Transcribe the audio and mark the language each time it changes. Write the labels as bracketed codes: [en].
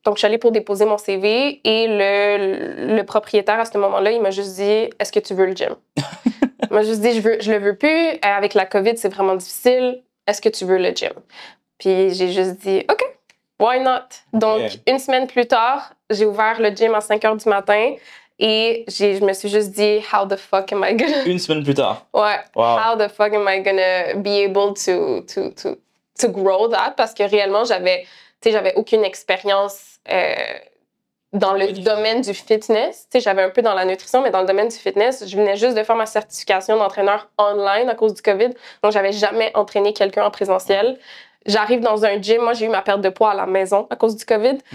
[fr] Donc, je suis allée pour déposer mon CV et le propriétaire, à ce moment-là, il m'a juste dit « Est-ce que tu veux le gym? » Il m'a juste dit « Je le veux plus. Avec la COVID, c'est vraiment difficile. Est-ce que tu veux le gym? » Puis, j'ai juste dit « [en] OK, why not? [fr] » Donc, Une semaine plus tard, j'ai ouvert le gym à 5 heures du matin. Et je me suis juste dit, [en] how the fuck am I gonna... [fr] Une semaine plus tard. Ouais. Wow. [en] How the fuck am I gonna be able to grow that? [fr] Parce que réellement, j'avais aucune expérience dans le domaine du fitness. J'avais un peu dans la nutrition, mais dans le domaine du fitness, je venais juste de faire ma certification d'entraîneur online à cause du COVID. Donc, j'avais jamais entraîné quelqu'un en présentiel. J'arrive dans un gym, moi j'ai eu ma perte de poids à la maison à cause du COVID.